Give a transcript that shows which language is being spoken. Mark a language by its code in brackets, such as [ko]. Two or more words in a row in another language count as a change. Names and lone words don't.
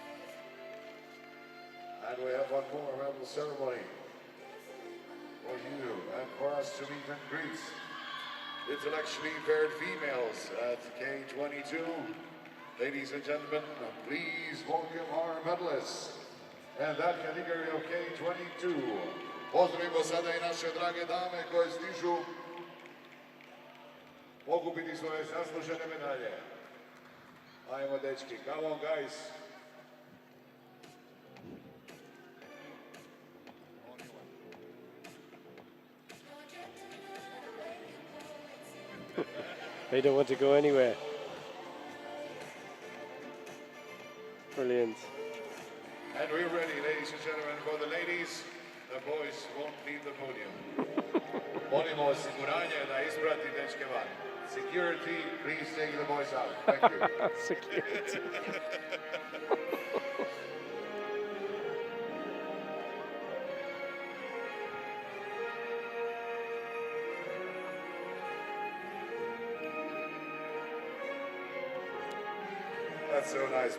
[en] And we have one more medal ceremony for you and for us to meet and greet intellectually impaired females at K22. Ladies and gentlemen, please welcome our medalists. And that category of K22. [hr] Pozdravimo sada I naše drage dame koje stižu pokupiti svoje zaslužene medalje. Ajmo dečki, [en] come on guys. They don't want to go anywhere. Brilliant. And we're ready, ladies and gentlemen, for the ladies. The boys won't leave the podium. [hr] Molimo osiguranje da isprati dečke van. [en] Security, please take the boys out. Thank you. Security. That's so nice.